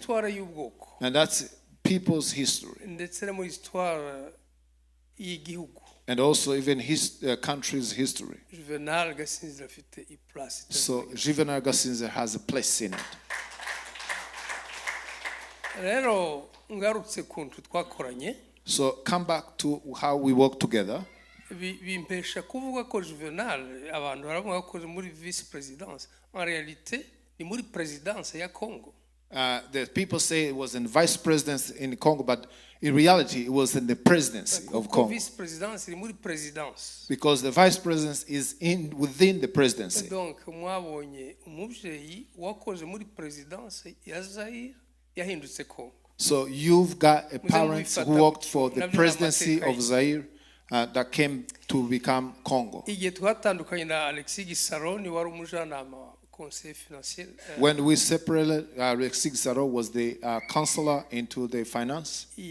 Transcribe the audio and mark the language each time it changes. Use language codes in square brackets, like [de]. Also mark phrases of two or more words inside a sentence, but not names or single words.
[en] And that's people's history. And also even his country's history. So Juvenal Gasinzira has a place in it. So come back to how we work together. [rn] Bimpesha kuvuga ko Juvenal abantu baravuga ko muri [fr] vice presidence en réalité [rn] ni muri présidence ya Congo. [en] The people say it was in vice presidency in Congo, but in reality it was in the presidency of Congo. [fr] Vice presidence [rn] ni muri présidence. [en] Because the vice presidency is within the presidency. [rn] Donc mwabonye umuvyeyi wakoze muri présidence ya Zaire yahindutse Congo. [en] So you've got a parent who worked for the presidency of Zaire that came to become Congo. When we separated, Alexis Gisaro was the counselor into the finance.